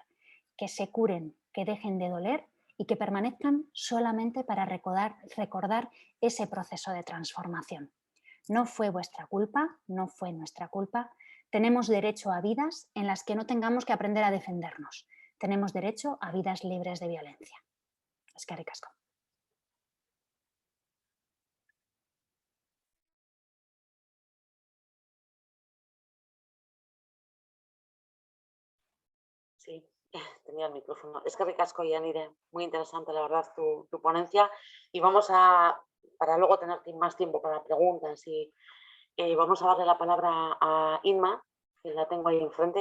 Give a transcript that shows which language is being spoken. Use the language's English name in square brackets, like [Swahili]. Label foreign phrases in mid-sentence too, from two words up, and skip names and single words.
[Spanish] Que se curen, que dejen de doler y que permanezcan solamente para recordar ese proceso de transformación. No fue vuestra culpa, no fue nuestra culpa. Tenemos derecho a vidas en las que no tengamos que aprender a defendernos. Tenemos derecho a vidas libres de violencia. [Basque] Eskerrik asko. [Spanish] Sí, tenía el micrófono. [Basque] Eskerrik asko, Yanire. [Spanish] Muy interesante, la verdad, tu ponencia. Y vamos a, para luego tener más tiempo para preguntas, y vamos a darle la palabra a Inma, que la tengo ahí enfrente.